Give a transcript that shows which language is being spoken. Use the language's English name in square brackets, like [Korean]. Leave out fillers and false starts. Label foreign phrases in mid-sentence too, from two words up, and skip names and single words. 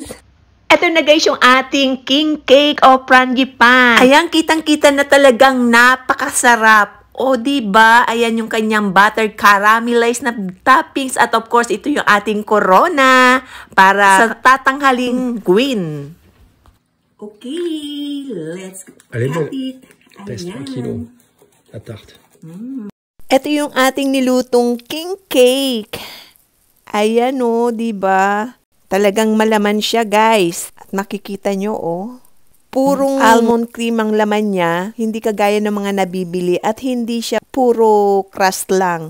[Filipino] Ito na guys yung ating [English] king cake [Filipino] o frangipane. Ayan, kitang-kita na talagang napakasarap. O, diba? Ayan yung kanyang [English] buttered caramelized [Filipino] na toppings. At [English] of course, [Filipino] ito yung ating corona para sa tatanghaling queen. [English] Okay, let's cut it. [French] Test 3 kilo. La tarte. [Filipino] Ito yung ating nilutong [English] king cake. [Filipino] Ayan o, diba? Talagang malaman siya, guys. At makikita nyo, oh. Purong [English] almond cream [Filipino] ang laman niya, hindi kagaya ng mga nabibili at hindi siya puro crust lang.